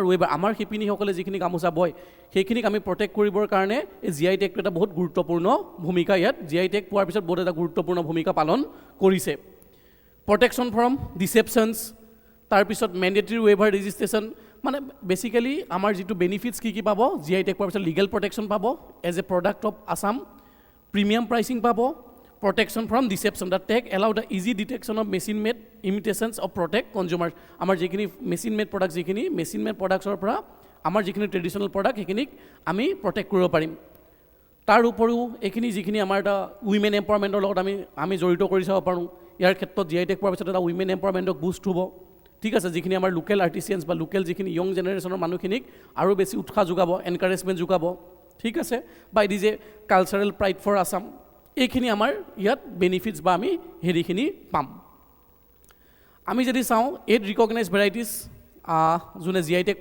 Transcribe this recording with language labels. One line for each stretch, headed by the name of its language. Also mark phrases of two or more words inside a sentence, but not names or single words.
Assamese: ৱেভাৰ আমাৰ শিপিনীসকলে যিখিনি গামোচা বয় সেইখিনিক আমি প্ৰটেক্ট কৰিবৰ কাৰণে এই GI tagটো এটা বহুত গুৰুত্বপূৰ্ণ ভূমিকা ইয়াত GI tag পোৱাৰ পিছত বহুত এটা গুৰুত্বপূৰ্ণ ভূমিকা পালন কৰিছে
English: protection from deceptions
Assamese: তাৰপিছত
English: mandatory weaver registration
Assamese: মানে বেচিকেলি আমাৰ যিটো বেনিফিটছ কি পাব GI tag পোৱাৰ পিছত
English: legal protection
Assamese: পাব
English: as a product of Assam premium pricing
Assamese: পাব
English: protection from deception. The tag allow the easy detection of machine-made imitations of protect consumers.
Assamese: আমাৰ যিখিনি
English: machine-made products
Assamese: jikini
English: machine-made products
Assamese: ৰ পৰা আমাৰ যিখিনি
English: traditional product
Assamese: যিখিনি আমি protect কৰিব পাৰিম. তাৰ উপৰিও একেখিনি যিখিনি আমাৰ দা
English: women empowerment
Assamese: ৰ লগত আমি জড়িত কৰি চাব পাৰো. যাৰ ক্ষেত্ৰত GI tag পোৱাৰ পিছত দা
English: women empowerment boost
Assamese: hobo. ঠিক আছে যিখিনি আমাৰ
English: local artisans
Assamese: বা লোকেল যিখিনি
English: young generation
Assamese: মানুহখিনিক আৰু বেছি উৎসাহ যোগাব এনকাৰেজমেণ্ট যোগাব ঠিক আছে বা
English: it is a cultural pride for Assam
Assamese: এইখিনি আমাৰ ইয়াত বেনিফিটছ বা আমি হেৰিখিনি পাম আমি যদি চাওঁ 8
English: recognised varieties
Assamese: যোনে
English: GI tag